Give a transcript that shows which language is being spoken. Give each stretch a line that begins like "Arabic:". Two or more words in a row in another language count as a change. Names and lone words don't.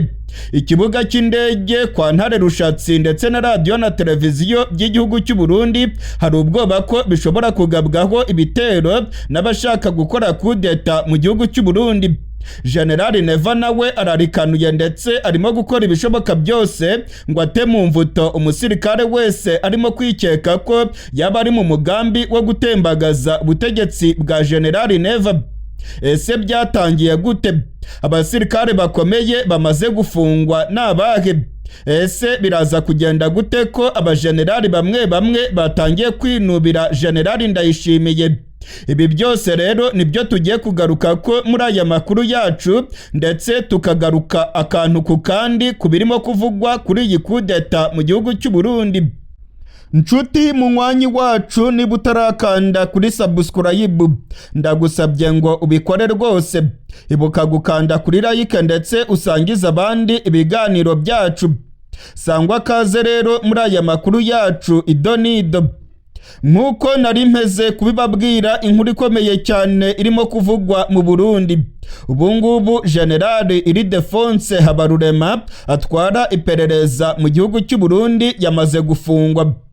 Kinyarwanda: Ikibuga cy'indege kwa Ntare Rushatsi ndetse na radio na televiziyo by'igihugu cy'u Burundi hari ubwoba ko bishobora kugabwaho ibitero n'abashaka gukora kudeta mu gihugu cy'u Burundi. Generali Neva nawe ararikanuye ndetse arimo gukora ibishoboka byose ngo ate mu mvuto umusirikare wese arimo kwikeka ko yaba ari mu mugambi wo gutembagaza ubutegetsi bwa Generali Neva. Ese byatangiye gute? Abasirikare bakomeye bamaze gufungwa n'abahe? Ese biraza kugenda gute ko abajenerali bamwe batangiye kwinubira Generali Ndayishimiye? Ibi byose rero nibyo tugiye kugaruka ko muri aya makuru yacu, ndetse tukagaruka akantu ku kandi kubirimo kuvugwa kuri iyi kudeta mu gihugu cy'u Burundi. Nshuti munywanyi wacu, niba utarakanda kuri subscribe ndagusabye ngo ubikore rwose. Ibuka gukanda kuri like ndetse usangiza abandi ibiganiro byacu. Sangwa kaze rero muri aya makuru yacu idonido. Nkuko nari mpeze kubibabwira, inkuru ikomeye cyane irimo kuvugwa mu Burundi. Ubungubu Generali Ildefonse Habarurema atwara iperereza mu gihugu cy'u Burundi yamaze gufungwa.